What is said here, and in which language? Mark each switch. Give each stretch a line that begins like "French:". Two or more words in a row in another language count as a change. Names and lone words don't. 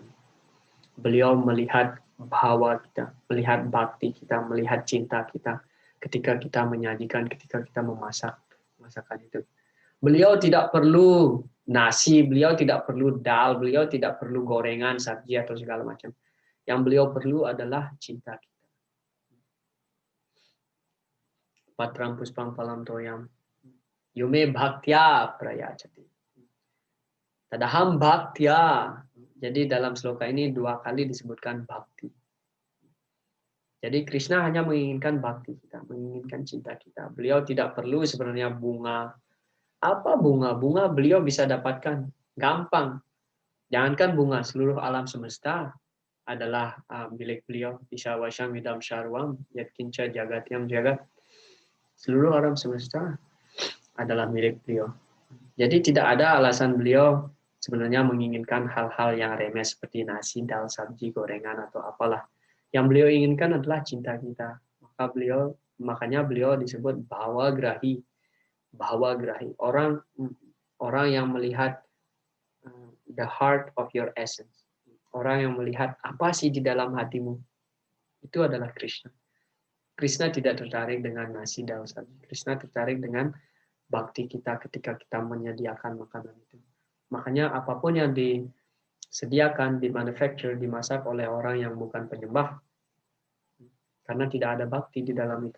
Indonesian: Beliau melihat bhawa kita, melihat bakti kita, melihat cinta kita ketika kita menyajikan, ketika kita memasak masakan itu. Beliau tidak perlu nasi, beliau tidak perlu dal, beliau tidak perlu gorengan, sabji atau segala macam. Yang beliau perlu adalah cinta kita.
Sanskrit: Patram puspang palam toyam, yume bhaktya prayachati. Tadaham bhaktya.
Indonesian: Jadi dalam sloka ini 2 kali disebutkan bhakti. Jadi Krishna hanya menginginkan bakti kita, menginginkan cinta kita. Beliau tidak perlu sebenarnya bunga. Apa bunga? Bunga beliau bisa dapatkan gampang. Jangankan bunga, seluruh alam semesta adalah milik beliau.
Sanskrit: Isawasham idam syarwam yatkinca jagatyam jagat.
Indonesian: Seluruh alam semesta adalah milik beliau. Jadi tidak ada alasan beliau sebenarnya menginginkan hal-hal yang remeh seperti nasi, dal, sabji, gorengan atau apalah. Yang beliau inginkan adalah cinta kita. Makanya beliau disebut
Sanskrit: Bhava Grahi. Bhava Grahi.
Indonesian: Orang yang melihat
English: the heart of your essence.
Indonesian: Orang yang melihat apa sih di dalam hatimu. Itu adalah Krishna. Krishna tidak tertarik dengan nasi, dal, sabji. Krishna tertarik dengan bakti kita ketika kita menyediakan makanan itu. Makanya apapun yang disediakan, dimanufacture, dimasak oleh orang yang bukan penyembah, karena tidak ada bakti di dalam itu.